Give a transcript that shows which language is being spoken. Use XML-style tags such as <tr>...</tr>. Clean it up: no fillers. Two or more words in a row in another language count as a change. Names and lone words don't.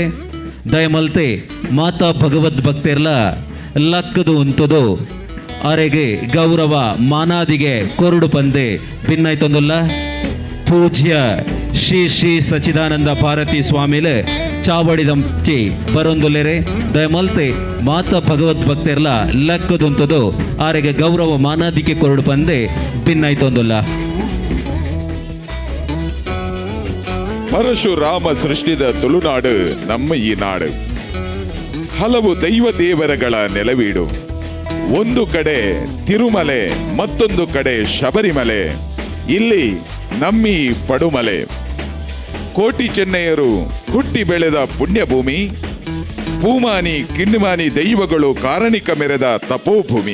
<tcy>ದಯಮಲ್ತೆ ಮಾತಾ ಭಗವದ್ ಭಕ್ತರ್ಲ ಲಕ್ಕದು ಉಂತದು ಅರೆಗೆ ಗೌರವ ಮಾನಾದಿಗೆ ಕೊರಡು ಪಂದೆ ಭಿನ್ನೈತೊಂದುಲ್ಲ ಪೂಜ್ಯ ಶ್ರೀ ಶ್ರೀ ಸಚ್ಚಿದಾನಂದ ಭಾರತೀ ಸ್ವಾಮಿಲೆ ಚಾವಡಿದಂಚಿ ಬರೊಂದುಲ್ಲೆರೆ ದಯಮಲ್ತೆ ಮಾತಾ ಭಗವದ್ ಭಕ್ತರ್ಲ ಲಕ್ಕದುಂತದು ಆರೆಗೆ ಗೌರವ ಮಾನಾದಿಗೆ ಕೊರಡು ಪಂದೆ ಭಿನ್ನೈತೊಂದುಲ್ಲ.</tcy> <kn>ಪರಶುರಾಮ ಸೃಷ್ಟಿದ ತುಳುನಾಡು ನಮ್ಮ ಈ ನಾಡು. ಹಲವು ದೈವ ದೇವರಗಳ ನೆಲವೀಡು. ಒಂದು ಕಡೆ ತಿರುಮಲೆ, ಮತ್ತೊಂದು ಕಡೆ ಶಬರಿಮಲೆ, ಇಲ್ಲಿ ನಮ್ಮಿ ಪಡುಮಲೆ. ಕೋಟಿ ಚೆನ್ನೈಯರು ಹುಟ್ಟಿ ಬೆಳೆದ ಪುಣ್ಯಭೂಮಿ, ಪೂಮಾನಿ ಕಿಣ್ಮಾನಿ ದೈವಗಳು ಕಾರಣಿಕ ಮೆರೆದ ತಪೋಭೂಮಿ.</kn>